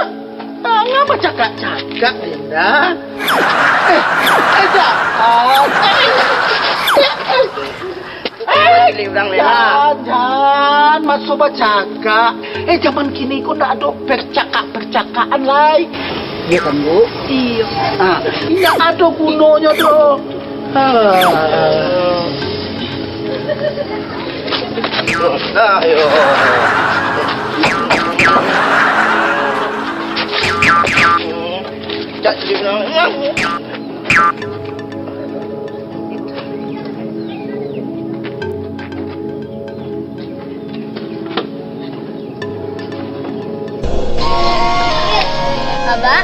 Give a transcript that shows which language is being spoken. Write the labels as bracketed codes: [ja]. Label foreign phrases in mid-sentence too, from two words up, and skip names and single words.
[ms] Ngapa cakap-cakap Linda? Jangan masuk bercakap. Zaman kini kau nak ada percakapan lain. Iya kan Bu? Iya. Iya ada gunanya tu. Ayo. Tak bilang. Abah.